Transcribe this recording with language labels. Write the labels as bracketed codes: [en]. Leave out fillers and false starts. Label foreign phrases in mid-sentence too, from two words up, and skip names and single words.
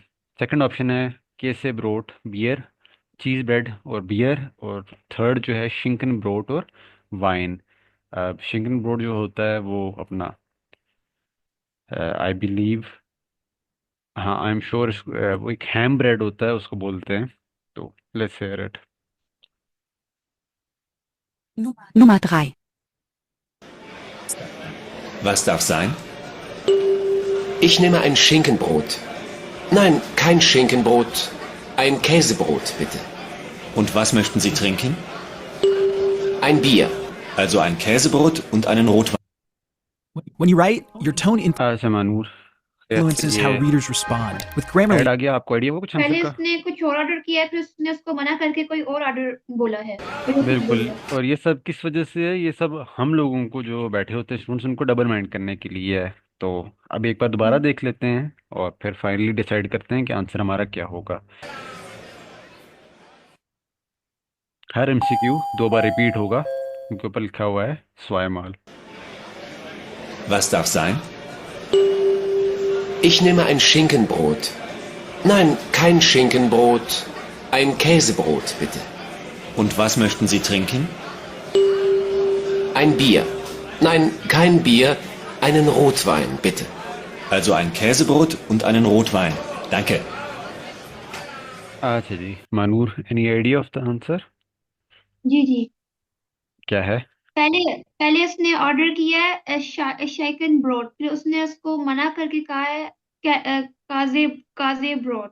[hi] सेकंड ऑप्शन है [de] Käse Brot Bier, [en] cheese bread [hi] और बियर। और थर्ड जो है [de] Schinken Brot [hi] और वाइन। [de] Schinken Brot [hi] जो होता है वो अपना, [en] I believe, [hi] हाँ [en] I am sure, [hi] वो एक [en] ham bread [hi] होता है उसको बोलते हैं। [en] तो let's hear it. [de] Nummer 3. Was darf sein? Ich nehme ein Schinkenbrot. Nein, kein Schinkenbrot. Ein Käsebrot, bitte. Und was möchten Sie trinken? Ein Bier. Also ein Käsebrot und einen Rotwein. [en] When you write, your tone [hi] अच्छा मानूर, [en] influences how [hi] ये [en] readers respond. With [hi] ऐड [en] Grammarly, [hi] आ गया, आपको आइडिया वो कुछ आंसर पहले का? उसने कुछ और ऑर्डर किया है, फिर उसने उसको मना करके कोई और ऑर्डर बोला है, फिर वो कुछ बोल बिल्कुल। रहा है। और ये सब किस वजह से है? ये सब हम लोगों को जो बैठे होते हैं स्टूडेंट्स, उनको [en] double mind [hi] करने के लिए है। तो अब एक बार दोबारा हम्म। देख लेते हैं और फिर [en] finally decide [hi] करते हैं कि आंसर हमारा क्या होगा। हर एमसीक्यू दो बार रिपीट होगा क्योंकि ऊपर लिखा हुआ है स्वयमाल। [de] Was darf sein? Ich nehme ein Schinkenbrot. Nein, kein Schinkenbrot. Ein Käsebrot, bitte. Und was möchten Sie trinken? Ein Bier. Nein, kein Bier. Einen Rotwein, bitte. Also ein Käsebrot und einen Rotwein. Danke. [hi] अच्छा जी [en] मानूर, any idea of the answer [hi] जी जी। क्या है? पहले पहले उसने ऑर्डर किया है [de] Schinken Brot, [hi] फिर उसने उसको मना करके कहा है [de] Käse Käse Brot.